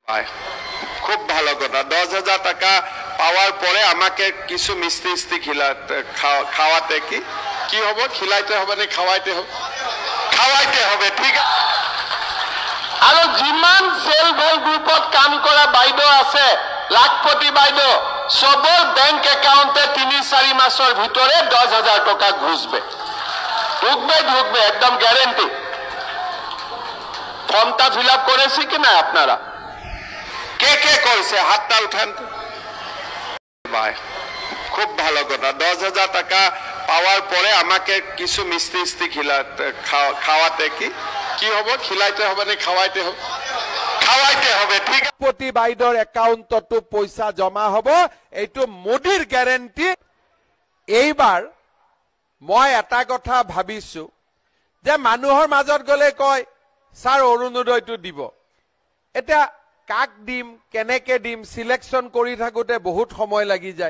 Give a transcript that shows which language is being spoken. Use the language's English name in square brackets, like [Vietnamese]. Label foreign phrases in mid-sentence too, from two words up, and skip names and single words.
[Bangla] খুব ভালো কথা। 10,000 টাকা পাওয়ার পরে আমাকে কিছু মিষ্টি খাওয়াতে কি হবে? খিলাইতে হবে না খাওয়াইতে হবে? খাওয়াইতে হবে, ঠিক আছে। [Assamese] আৰু যিমান [English] self help groupত [Assamese] কাম কৰা বাইদেউ আছে, লাখপতি বাইদেউ, সবৰ [English] bank accountে [Bangla] 3-4 মাসের ভিতরে 10,000 টাকা ঘুষবে, ঢুকবে একদম গ্যারেন্টি। ফর্মটা [English] fill up [Bangla] করেছি কি না আপনারা? কে করেছে? হাতটা উঠান। ভাই খুব ভালো কথা। 10,000 টাকা পাওয়ার পরে আমাকে কিছু মিষ্টি খাওয়াতে কি হবে? খিলাইতে হবে না খাওয়াইতে হবে? খাওয়াইতে হবে, ঠিক আছে। [Assamese] প্রতি বাইদেউৰ একাউণ্টতো পইচা জমা হ'ব, এইটো মোদীৰ গ্যাৰেণ্টি। এইবাৰ মই এটা কথা ভাবিছো যে মানুহৰ মাজত গলে কয় স্যাৰ অৰুণোদয়টো দিব, এটা কাক দিম, কেনেকে দিম, সিলেকশন কৰি থাকোতে বহুত সময় লাগি যায়।